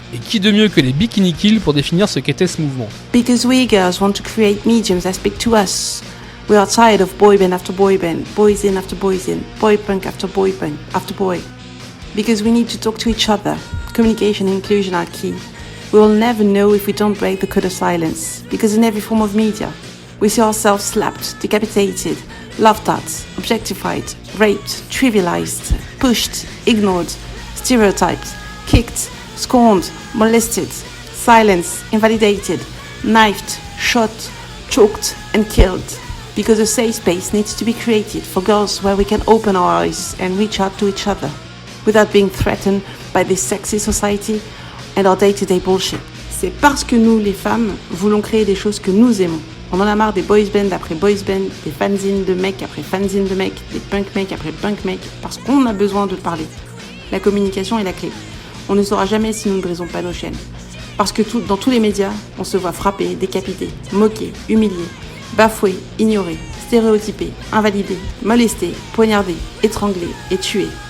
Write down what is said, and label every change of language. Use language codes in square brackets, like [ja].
[fr] Qui de mieux que les Bikini Kill pour définir ce qu'était ce mouvement? [en] Because we girls want to create mediums that speak to us. We are tired of boy band after boy band, boys in after boys in, boy punk after boy punk after boy. Because we need to talk to each other. Communication and inclusion are key. We will never know if we don't break the code of silence. Because in every form of media, we see ourselves slapped, decapitated, laughed at, objectified, raped, trivialized, pushed, ignored, stereotyped, kicked, scorned, molested, silenced, invalidated, knifed, shot, choked and killed. Because a safe space needs to be created for girls where we can open our eyes and reach out to each other without being threatened by this sexy society and our day-to-day bullshit. [fr] C'est parce que nous, les femmes, voulons créer des choses que nous aimons. On en a marre des boys band après boys band, des fanzines de mecs après fanzines de mecs, des punk mecs après punk mecs, parce qu'on a besoin de parler. La communication est la clé. On ne saura jamais si nous ne brisons pas nos chaînes. Parce que dans tous les médias, on se voit frappé, décapité, moqué, humilié, bafoué, ignoré, stéréotypé, invalidé, molesté, poignardé, étranglé et tué.